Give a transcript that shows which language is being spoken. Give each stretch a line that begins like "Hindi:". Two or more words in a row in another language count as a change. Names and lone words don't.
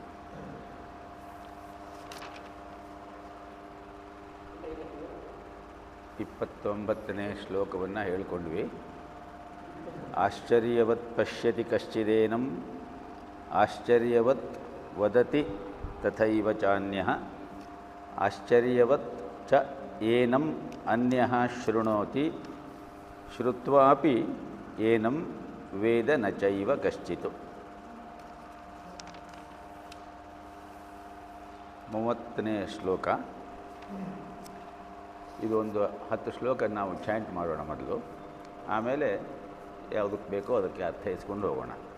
Kannada: ಇಪ್ಪತ್ತೊಂಬತ್ತನೇ ಶ್ಲೋಕವನ್ನು ಹೇಳ್ಕೊಂಡ್ವಿ.
Sanskrit: ಆಶ್ಚರ್ಯವತ್ ಪಶ್ಯತಿ ಕಶ್ಚಿದೇನಂ ಆಶ್ಚರ್ಯವತ್ ವದತಿ ತಥೈವ ಚಾನ್ಯಃ ಆಶ್ಚರ್ಯವತ್ ಚ ಏನಂ ಅನ್ಯಃ ಶೃಣೋತಿ ಶ್ರುತ್ವಾಪಿ ಏನಂ ವೇದ ನ ಚೈವ ಕಶ್ಚಿತ್.
Kannada: 30ನೇ ಶ್ಲೋಕ. ಇದು ಒಂದು 10 ಶ್ಲೋಕ ನಾವು ಚಾಂಟ್ ಮಾಡೋಣ ಮೊದಲು, ಆಮೇಲೆ ಯಾವುದಕ್ಕೆ ಬೇಕೋ ಅದಕ್ಕೆ ಅರ್ಥೈಸ್ಕೊಂಡು ಹೋಗೋಣ.